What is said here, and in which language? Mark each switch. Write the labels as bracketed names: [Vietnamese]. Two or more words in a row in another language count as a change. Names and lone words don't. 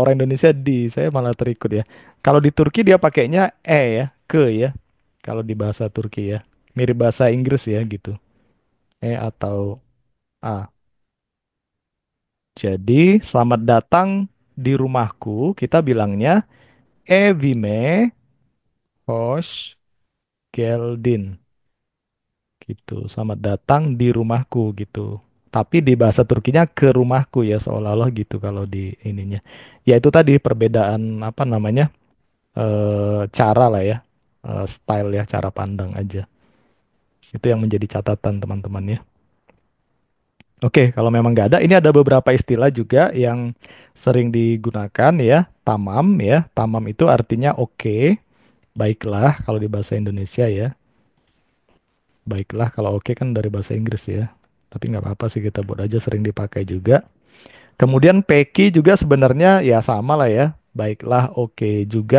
[Indonesian] orang Indonesia di, saya malah terikut ya. Kalau di Turki dia pakainya ya, ke ya. Kalau di bahasa Turki ya, mirip bahasa Inggris ya gitu. Atau a. Jadi selamat datang di rumahku, kita bilangnya [Turkish] Evime hoş geldin [Indonesian] gitu. Selamat datang di rumahku gitu. Tapi di bahasa Turkinya ke rumahku ya seolah-olah gitu kalau di ininya. Ya itu tadi perbedaan apa namanya? Cara lah ya. Style ya, cara pandang aja. Itu yang menjadi catatan teman-teman ya. Oke, kalau memang nggak ada, ini ada beberapa istilah juga yang sering digunakan ya. Tamam ya. Tamam itu artinya oke, baiklah kalau di bahasa Indonesia ya. Baiklah kalau oke kan dari bahasa Inggris ya. Tapi nggak apa-apa sih kita buat aja sering dipakai juga. Kemudian peki juga sebenarnya ya sama lah ya. Baiklah oke juga.